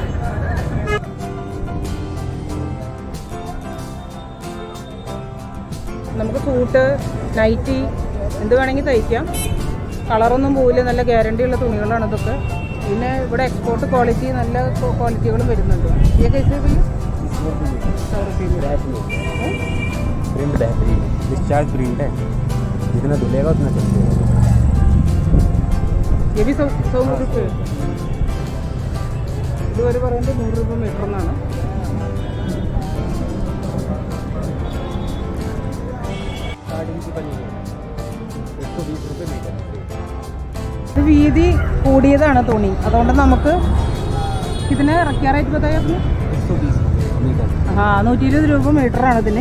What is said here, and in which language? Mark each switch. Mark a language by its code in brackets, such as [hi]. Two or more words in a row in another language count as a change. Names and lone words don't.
[ml] നമുക്ക് സൂട്ട്, നൈറ്റി എന്ത് വേണമെങ്കിൽ തയ്ക്കാം. കളറൊന്നും പോവില്ല, നല്ല ഗ്യാരണ്ടി ഉള്ള തുണികളാണ് ഇതൊക്കെ. പിന്നെ ഇവിടെ [en] export quality, [ml] നല്ല ക്വാളിറ്റികളും വരുന്നുണ്ട്. [hi] ये कैसे भैया? 100 रुपये प्रिंट बेहतरीन है, [en] discharge print [hi] है, जितना धुलेगा उतना चलेगा. ये भी 100 रुपये. [ml] ഇതുവരെ പറയുന്നത് 100 രൂപ മീറ്റർ എന്നാണ്. ഇത് വീതി കൂടിയതാണ് തുണി, അതുകൊണ്ട് നമുക്ക് ഇതിന് ഇറക്കിയ റേറ്റ് बताया 120 രൂപ മീറ്റർ ആണ് ഇതിന്.